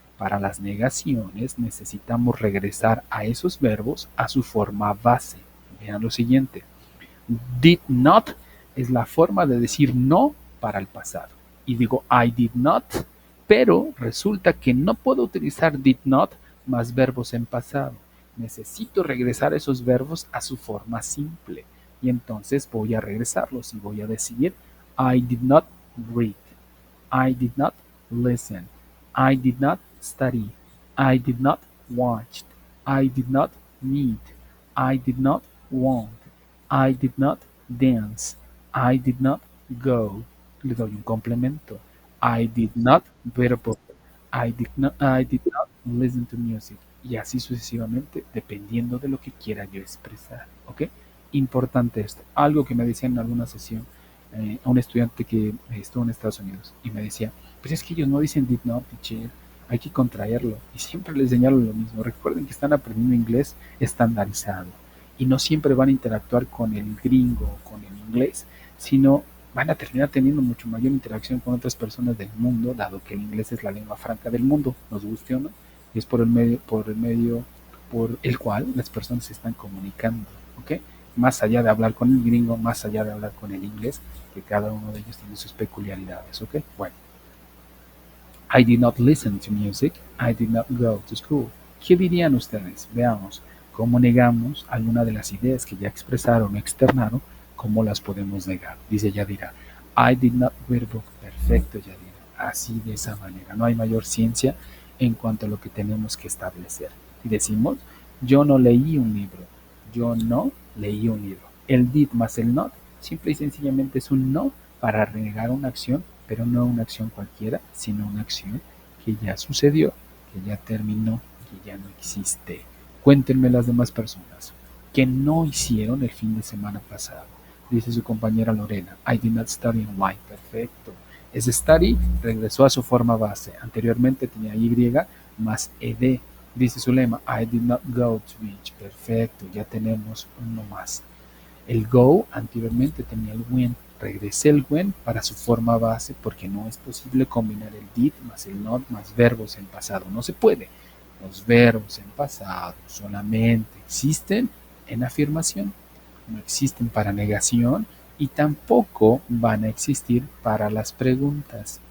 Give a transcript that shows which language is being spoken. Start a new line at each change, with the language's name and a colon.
Spanish: Para las negaciones necesitamos regresar a esos verbos a su forma base. Vean lo siguiente, did not es la forma de decir no para el pasado. Y digo
English: I did not,
Spanish: pero resulta que no puedo utilizar did not más verbos en pasado. Necesito regresar esos verbos a su forma simple. Y entonces voy a regresarlos y voy a decir
English: I did not read, I did not listen, I did not study, I did not watch, I did not meet, I did not want, I did not dance, I did not go.
Spanish: Le doy un complemento.
English: I did not read a book. I did not listen to music.
Spanish: Y así sucesivamente, dependiendo de lo que quiera yo expresar. ¿Ok? Importante esto. Algo que me decía en alguna sesión a un estudiante que estuvo en Estados Unidos y me decía, pues es que ellos no dicen did not, teacher, hay que contraerlo. Y siempre les señalo lo mismo. Recuerden que están aprendiendo inglés estandarizado y no siempre van a interactuar con el gringo o con el inglés, sino van a terminar teniendo mucho mayor interacción con otras personas del mundo, dado que el inglés es la lengua franca del mundo, nos guste o no, y es por el cual las personas se están comunicando, ¿ok? Más allá de hablar con el gringo, más allá de hablar con el inglés, que cada uno de ellos tiene sus peculiaridades, ¿ok?
English: Bueno, I did not listen to music, I did not go to school.
Spanish: ¿Qué dirían ustedes? Veamos. ¿Cómo negamos alguna de las ideas que ya expresaron o externaron? ¿Cómo las podemos negar? Dice
English: Yadira, I did not read a book.
Spanish: Perfecto, Yadira. Así, de esa manera. No hay mayor ciencia en cuanto a lo que tenemos que establecer. Y decimos, yo no leí un libro. Yo no leí un libro. El did más el not, simple y sencillamente es un no para negar una acción, pero no una acción cualquiera, sino una acción que ya sucedió, que ya terminó, que ya no existe. Cuéntenme las demás personas que no hicieron el fin de semana pasado. Dice su compañera
English: Lorena, I did not study online.
Spanish: Perfecto. Ese study regresó a su forma base. Anteriormente tenía Y más ed. Dice su lema,
English: I did not go to beach.
Spanish: Perfecto, ya tenemos uno más. El go anteriormente tenía el when. Regresé el when para su forma base porque no es posible combinar el did más el not más verbos en pasado. No se puede. Los verbos en pasado solamente existen en afirmación, no existen para negación y tampoco van a existir para las preguntas.